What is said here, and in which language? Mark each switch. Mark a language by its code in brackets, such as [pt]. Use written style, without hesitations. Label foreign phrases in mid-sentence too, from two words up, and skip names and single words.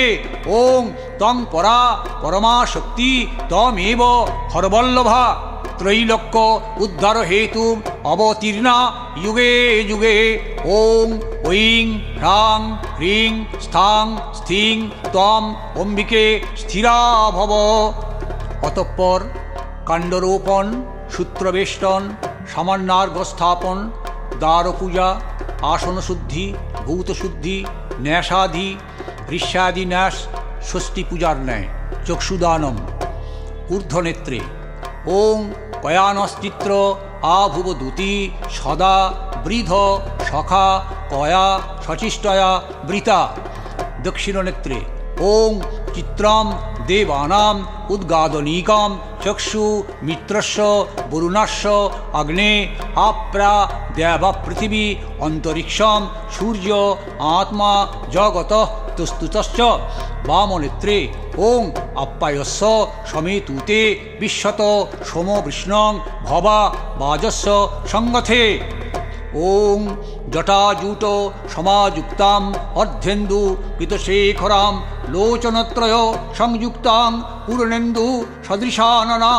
[sa] ओं तं परा परमा शक्ति तमेव हरवल्लभा त्रैलोक्य उद्धार हेतु अवतीर्णा युगे युगे। ओं ऐं ह्रां ह्रीं स्थां स्थिं त्वं अम्बिके स्थिरा भव। অতঃপর কাণ্ডরোপণ সূত্রবেষ্টন সামান্যার্ঘ্যস্থাপন দ্বারপূজা আসনশুদ্ধি ভূতশুদ্ধি ন্যাসাদি ঋষ্যাদি ন্যাস ষষ্ঠী পূজার ন্যায় চক্ষুদানম ঊর্ধ্বনেত্রে। ওং কয়ানশ্চিত্র আভুবদূতি সদা বৃধ সখা কয়া সচিষ্টয়া বৃতা দক্ষিণনেত্রে। ওং চিত্রম দেবানাম উদ্গাদনীকাম চক্ষু মিত্রস্য বরুণাস্য অগ্নে আপ্রা দেবা পৃথিবী অন্তরিক্ষম সূর্য আত্মা জগত তুস্তুতশ্চ বামনেত্রে। ওং আপ্যায়স্য সমেতুতে বিশ্বত সোম বৃষ্ণং ভবা বাজস্য সংগথে। ওং জটাজূট সমাযুক্তাম অর্ধেন্দু কৃতশেখরাম লোচনত্রয় সংযুক্তাং পূর্ণেন্দু সদৃশাননাম